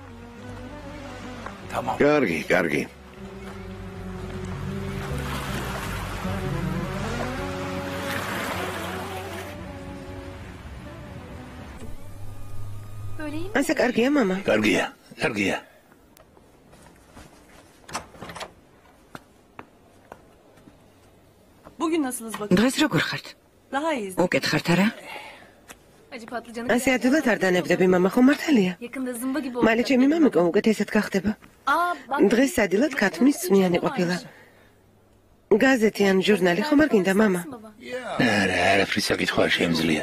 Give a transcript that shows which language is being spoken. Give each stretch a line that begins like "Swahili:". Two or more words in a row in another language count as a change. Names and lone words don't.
Georgian: კარგი, კარგი. ასე კარგია მამა? კარგია, კარგია.
Turkish: Bugün nasılız bakın?
Georgian: დღეს როგორ ხართ?
Turkish: Daha iyiyiz.
Georgian: უკეთ ხართ არა? ასე ადვილად არ დანებდები, მამა, ხო მართალია? მალე ჩემი მამიკო უკეთესად გახდება. დღეს ადვილად ქათმის წვნიანი ყოფილა. გაზეთი ან ჟურნალი ხომ არ გინდა, მამა? არა, არაფრის საკითხვა არ შემიძლია.